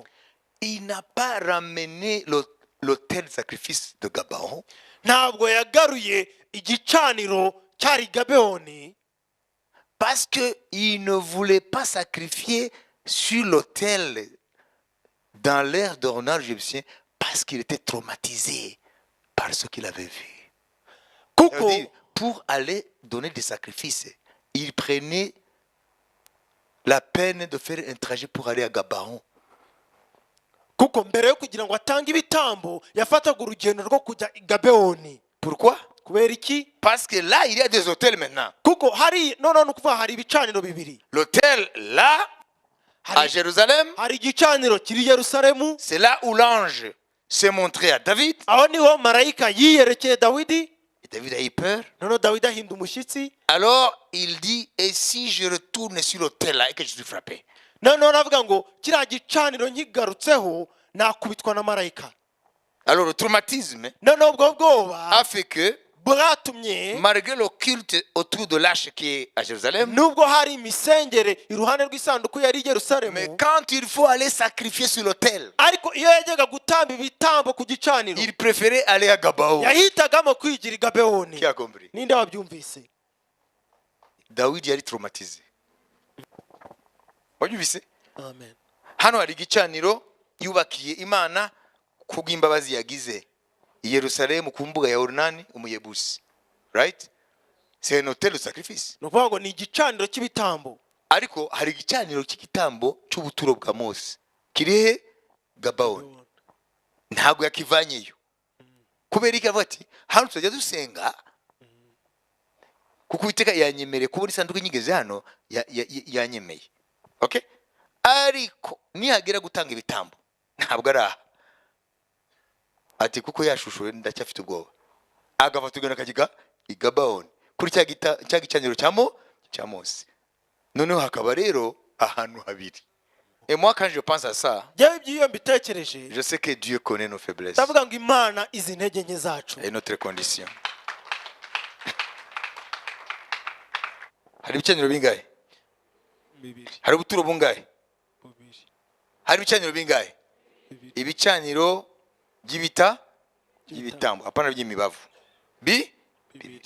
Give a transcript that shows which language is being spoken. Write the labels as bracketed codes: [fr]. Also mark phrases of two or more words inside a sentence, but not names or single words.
[fr] il n'a pas ramené l'autel de sacrifice de Gabaon [rw] ntabwo yagaruye igicaniro cyari i Gabewoni [fr] parce qu'il ne voulait pas sacrifier sur l'autel dans l'air d'Ornan jébusien parce qu'il était traumatisé par ce qu'il avait vu. [rw] kuko [fr] C'est-à-dire, pour aller donner des sacrifices, il prenait la peine de faire un trajet pour aller à Gabaon. [rw] kuko mbere yo kugira ngo atange ibitambo yafataga urugendo rwo kujya i Gabewoni. [fr] Pourquoi? [rw] Kubera iki? [fr] Parce que là, il y a des hôtels maintenant. [rw] Kuko hari none ni ukuvuga hari ibicaniro bibiri. [fr] L'hôtel là, à [rw] Hari, [fr] Jérusalem, [rw] hari igicaniro kiri i Yerusalemu, [fr] c'est là où l'ange s'est montré à David. [rw] aho niho marayika yiyerekeye Dawidi. [fr] Et David a eu peur. [rw] Noneho Dawidi ahinda umushyitsi. [fr] Alors, il dit, et si je retourne sur l'hôtel là et que je suis frappé? [rw] Noneho aravuga ngo kiriya gicaniro nkigarutseho nakubitwa na marayika. [fr] Alors, le traumatisme [rw] Noneho ubwo bwoba [fr] a fait que, [rw] bwatumye [fr] malgré le culte autour de l'arche qui est à Jérusalem, [rw] nubwo hari imisengere iruhande rw'isanduku yari i [fr] mais [rw] Yerusalemu, [fr] quand il faut aller sacrifier sur l'autel, [rw] ariko iyo yajyaga gutamba ibitambo ku gicaniro [fr] il préférait aller à Gabaon. [rw] yahitagamo kwigira i Gabewoni. [fr] Qui a compris? [rw] Ninde wabyumvise? David yari traumatisé. Wabyumvise? Amen. Hano hari igicaniro yubakiye Imana kubw'imbabazi yagize i Yerusalemu ku mbuga ya Orunani umuyebusi. [en] Right? [fr] C'est un hôtel de sacrifice. [rw] Ni ukuvuga ngo ni igicaniro cy'ibitambo. Ariko hari igicaniro cy'igitambo cy'ubuturo bwa Mose. Kirihe? Gabaon. Ntabwo yakivanyeyo. Kubera iki avuga ati hano tujya dusenga kuko Uwiteka yanyemereye kubona isanduku nyigeze hano yanyemeye. Okay? Ariko nihagera gutanga ibitambo ntabwo ari aha. Ati kuko yashushuwe ndacyafite ubwoba. Agafata ugana kagiga i Gabaon kuri cya gicaniro cya Mose. Noneho hakaba rero ahantu habiri. [fr] Et moi quand je pense à ça, [rw] Njyewe iby'iyo mbitekereje [fr] je sais que Dieu connaît nos faiblesses [rw] ndavuga ngo Imana izi intege nke zacu. [fr] et notre condition. [rw] Hari ibicaniro bingahe? Hari ubuturo bungahe? Hari ibicaniro bingahe? Ibicaniro by'ibitambo, apana by'imibavu. Bibiri.